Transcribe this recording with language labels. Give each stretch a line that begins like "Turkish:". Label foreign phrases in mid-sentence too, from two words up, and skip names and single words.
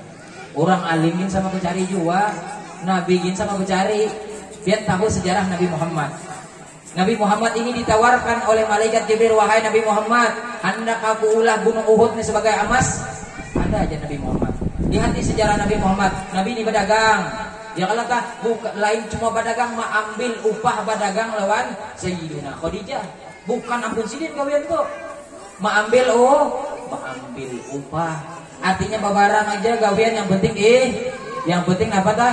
Banjar: Orang alimin sama mencari juga, nabiin sama mencari.
Indonesian: Biar tahu sejarah Nabi Muhammad. Nabi Muhammad ini ditawarkan oleh malaikat Jibril, wahai Nabi Muhammad, hendak aku ulah gunung Uhud ini sebagai emas?
Banjar: Ada aja Nabi Muhammad. Di hati sejarah Nabi Muhammad, Nabi ini berdagang. Ya kalau bukan lain cuma berdagang, ambil upah berdagang lawan Sayyidina Khadijah. Bukan ampun sidin gawian tuh. Ambil upah. Artinya babarang aja gawian, yang penting yang penting apa tah?